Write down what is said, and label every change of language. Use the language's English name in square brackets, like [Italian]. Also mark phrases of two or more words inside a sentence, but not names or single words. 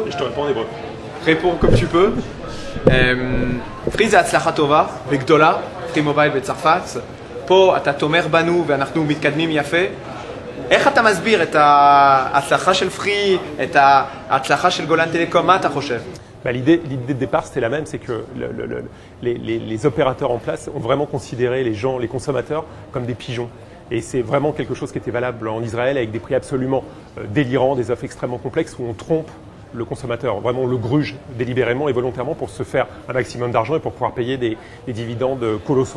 [French] Je te réponds en hébreu. Réponds comme tu peux. [Hebrew] פרי זה הצלחה טובה וגדולה, פרי מובייל בצרפת. פה אתה תומר בנו ואנחנו מתקדמים יפה. איך אתה מסביר את ההצלחה של פרי, את ההצלחה של גולן טלקום, מה אתה חושב? [French] L'idée de départ, c'était la même, c'est que les opérateurs en place ont vraiment considéré les gens, les consommateurs, comme des pigeons. Et c'est vraiment quelque chose qui était valable en Israël avec des prix absolument délirants, des offres extrêmement complexes où on trompe le consommateur, vraiment le gruge délibérément et volontairement pour se faire un maximum d'argent et pour pouvoir payer des dividendes colossaux.